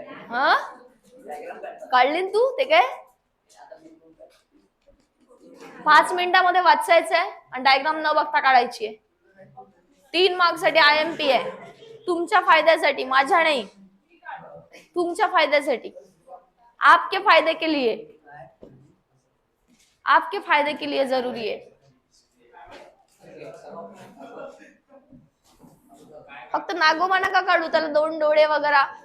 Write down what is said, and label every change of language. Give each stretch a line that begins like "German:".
Marathi: हा, काढली तू ते काय? 5 मिनिटांमध्ये वाचायचंय आणि डायग्राम न बघता काढायची आहे. 3 मार्क्स साठी IMP आहे. तुमच्या फायद्यासाठी, माझ्या नाही, तुमच्या फायद्यासाठी.
Hindi: आपके फायदे के लिए. आपके फायदे के लिए जरूरी है.
Marathi: फक्त नागोबा नका काढू, त्याला 2 डोळे वगैरे.